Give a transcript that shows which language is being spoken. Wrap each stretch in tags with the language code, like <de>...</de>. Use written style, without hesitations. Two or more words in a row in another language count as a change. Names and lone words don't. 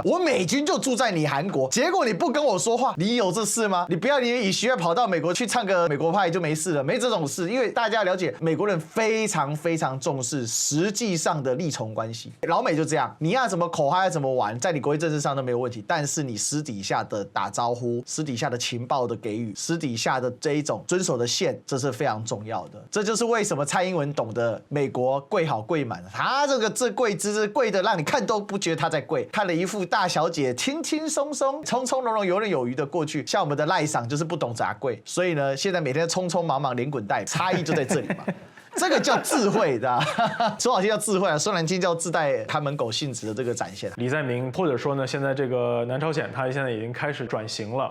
<zh>我美軍就住在你韓國，結果你不跟我說話，你有這事嗎？你不要以為尹錫悅跑到美國去唱個美國派就沒事了，沒這種事，因為大家了解。解美國人非常非常重視實際上的利從關係。老美就這樣，你要怎麼口嗨要怎麼玩，在你國際政治上都沒有問題，但是你私底下的打招呼、私底下的情報的給予、私底下的這一種遵守的線，這是非常重要的。這就是為什麼蔡英文懂得美國跪好跪滿，他這跪姿跪的讓你看都不覺得他在跪，看了一副大小姐輕輕鬆鬆、從從容容、游刃有餘的過去。像我們的賴桑就是不懂咋跪，所以呢，現在每天匆匆忙忙連滾帶，差異就在這裡嘛。這個叫智慧的，說好聽叫智慧啊，說難聽叫自帶看門狗性質的這個展現。李在明，或者說呢，現在這個南朝鮮，他現在已經開始轉型了。</zh>